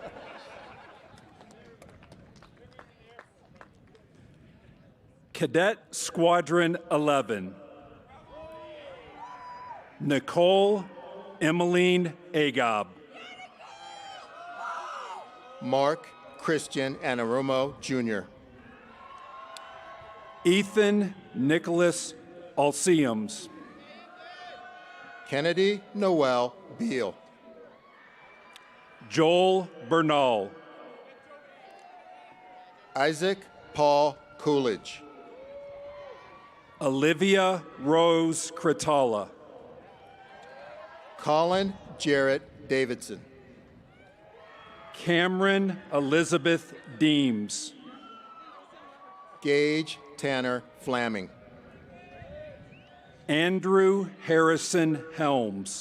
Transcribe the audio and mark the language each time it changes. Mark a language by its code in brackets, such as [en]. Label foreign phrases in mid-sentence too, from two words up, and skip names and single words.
[en] Cadet Squadron 11, Nicole Emmeline Agob. Mark Christian Anarumo, Jr. Ethan Nicholas Alseums. Kennedy Noel Beal. Joel Bernal. Isaac Paul Coolidge. Olivia Rose Cratala. Colin Jarrett Davidson. Cameron Elizabeth Deems. Gage Tanner Flaming. Andrew Harrison Helms.